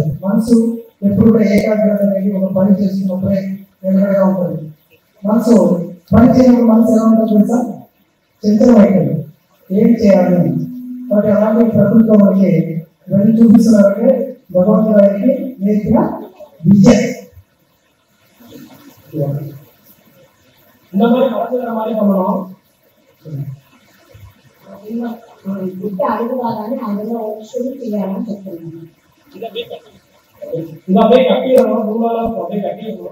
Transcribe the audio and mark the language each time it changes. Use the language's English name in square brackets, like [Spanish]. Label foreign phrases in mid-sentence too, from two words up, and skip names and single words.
[Telugu] మనసు ఎప్పుడు కూడా ఏకాగ్రత అనేది ఒక పని చేస్తున్నప్పుడే మెమరీగా ఉంటుంది. మనసు పని చేయడం మనసు ఎలా ఉంటుంది తెలుసా? చంచలం అవుతుంది. ఏం చేయాలి కాబట్టి అలాగే ప్రకృతిలో మనకి ఇవన్నీ చూపిస్తున్నారంటే భగవంతుడు గారికి నేర్పిన విద్య. [Tamil] இந்த மாதிரி கலந்துக்கிற மாதிரி பண்ணணும். [Telugu] బుట్ట అడుగు కాగానే అందులో షురు చేయాలని చెప్తున్నాను. [Tamil] ఇది அப்படியே கட்டிடணும். நூலால அப்படியே கட்டிடணும்.